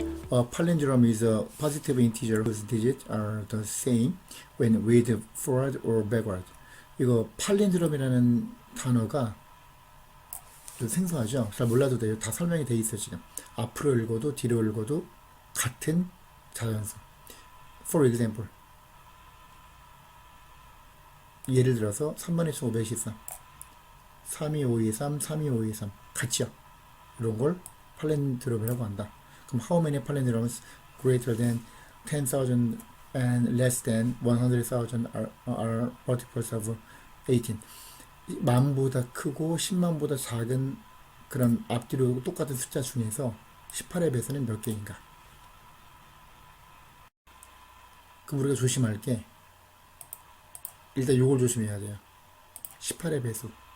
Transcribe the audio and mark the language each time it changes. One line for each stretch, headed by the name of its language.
English: A palindrome is a positive integer whose digits are the same when read forward or backward.
Korean: 이거 팔린드롬이라는 단어가 좀 생소하죠? 잘 몰라도 돼요. 다 설명이 돼 있어요, 지금. 앞으로 읽어도 뒤로 읽어도 같은 자연수.
English: For example.
Korean: 예를 들어서 3번 의 523. 32523, 32523. 같이요. 이런 걸 팔린드롬이라고 한다. 그럼
English: how many palindromes greater than 10,000 and less than 100,000 are multiples of 18?
Korean: 만보다 크고 10만보다 작은 그런 앞뒤로 똑같은 숫자 중에서 18의 배수는 몇 개인가? 그럼 우리가 조심할 게 일단 요걸 조심해야 돼요. 18의 배수.